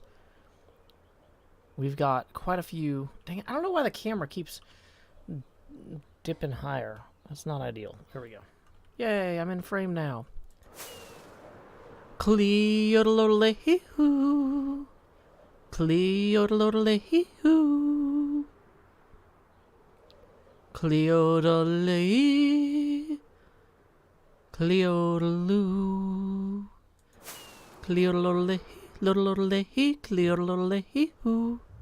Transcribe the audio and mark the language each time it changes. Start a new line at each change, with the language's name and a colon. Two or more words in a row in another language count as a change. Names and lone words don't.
English: We've got quite a few... Dang it, I don't know why the camera keeps dipping higher. That's not ideal. Here we go. Yay, I'm in frame now. Cleo, Cleo-do-lo-do-le-hee-hoo. Cleo-do-le-hee. Cleo-do-loo. Cleo-do-lo-do-le-hee. Lo-do-lo-do-le-hee. Cleo-do-lo-do-le-hee-hoo.